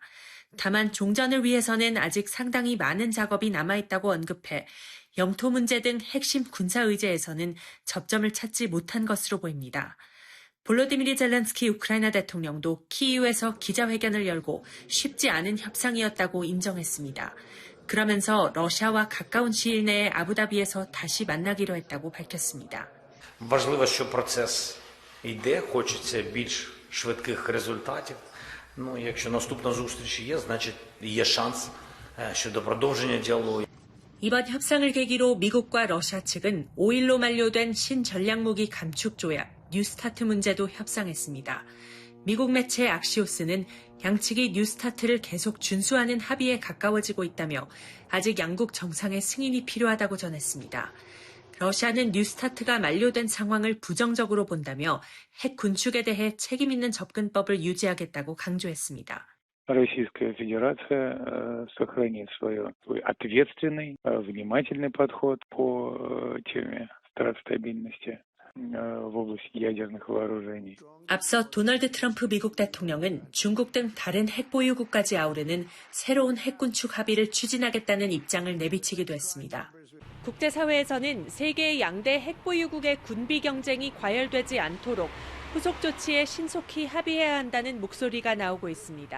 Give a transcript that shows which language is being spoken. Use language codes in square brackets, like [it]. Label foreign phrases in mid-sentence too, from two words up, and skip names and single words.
[ko] 다만 종전을 위해서는 아직 상당히 많은 작업이 남아있다고 언급해 영토 문제 등 핵심 군사 의제에서는 접점을 찾지 못한 것으로 보입니다. 볼로디미르 젤렌스키 우크라이나 대통령도 키이우에서 기자회견을 열고 쉽지 않은 협상이었다고 인정했습니다. 그러면서 러시아와 가까운 시일 내에 아부다비에서 다시 만나기로 했다고 밝혔습니다. [uk] Важливо, що процес йде, хочеться більш швидких результатів. Якщо наступна зустріч є, значить є шанс щодо продовження діалогу. [ko] 이번 협상을 계기로 미국과 러시아 측은 5일로 만료된 신전략무기 감축 조약 뉴스타트 문제도 협상했습니다. 미국 매체 악시오스는 양측이 뉴스타트를 계속 준수하는 합의에 가까워지고 있다며 아직 양국 정상의 승인이 필요하다고 전했습니다. 러시아는 뉴스타트가 만료된 상황을 부정적으로 본다며 핵 군축에 대해 책임 있는 접근법을 유지하겠다고 강조했습니다. [ru] Российская Федерация сохранит свой ответственный, внимательный подход по теме стабильности в области ядерных вооружений. [ko] 앞서 도널드 트럼프 미국 대통령은 중국 등 다른 핵보유국까지 아우르는 새로운 핵군축 합의를 추진하겠다는 입장을 내비치기도 했습니다. 국제사회에서는 세계의 양대 핵보유국의 군비 경쟁이 과열되지 않도록 후속 조치에 신속히 합의해야 한다는 목소리가 나오고 있습니다.